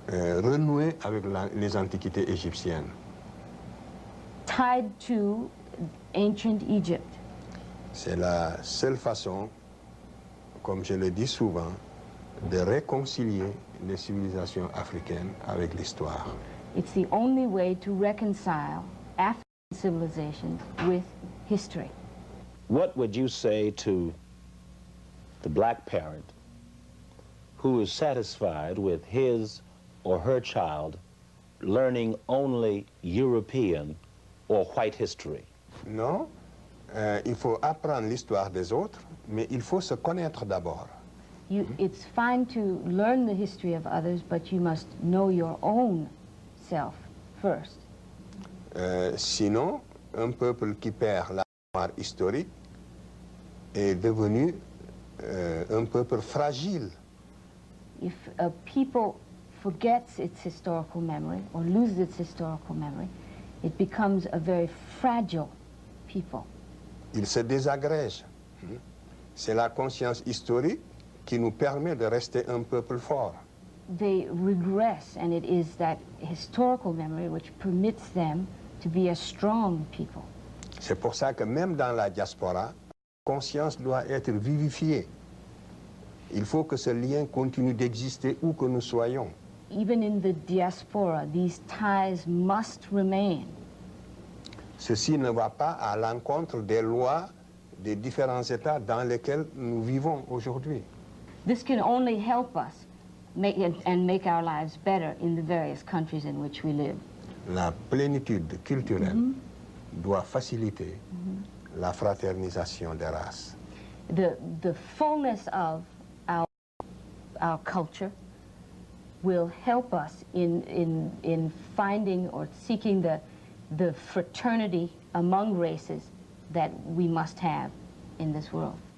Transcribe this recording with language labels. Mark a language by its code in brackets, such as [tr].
[fr] Renouer avec les antiquités égyptiennes. [en] Tied to ancient Egypt. [fr] C'est la seule façon, comme je le dis souvent, de réconcilier les civilisations africaines avec l'histoire. [en] It's the only way to reconcile African civilization with history. What would you say to the black parent who is satisfied with his or her child learning only European or white history? [fr] Non, il faut apprendre l'histoire des autres, mais il faut se connaître d'abord. [en] It's fine to learn the history of others, but you must know your own self first. [fr] Sinon, un peuple qui perd la mémoire historique est devenu un peuple fragile. [en] If a people forgets its historical memory or loses its historical memory, it becomes a very fragile people. [fr] Il se désagrège. C'est la conscience historique qui nous permet de rester un peuple fort. [en] They regress, and it is that historical memory which permits them to be a strong people. [fr] C'est pour ça que même dans la diaspora, la conscience doit être vivifiée. Il faut que ce lien continue d'exister où que nous soyons. [en] Even in the diaspora, these ties must remain. [fr] Ceci ne va pas à l'encontre des lois des différents États dans lesquels nous vivons aujourd'hui. [en] This can only help us make our lives better in the various countries in which we live. [fr] La plénitude culturelle doit faciliter la fraternisation des races. [en] The fullness of our culture will help us in finding or seeking the fraternity among races that we must have in this world.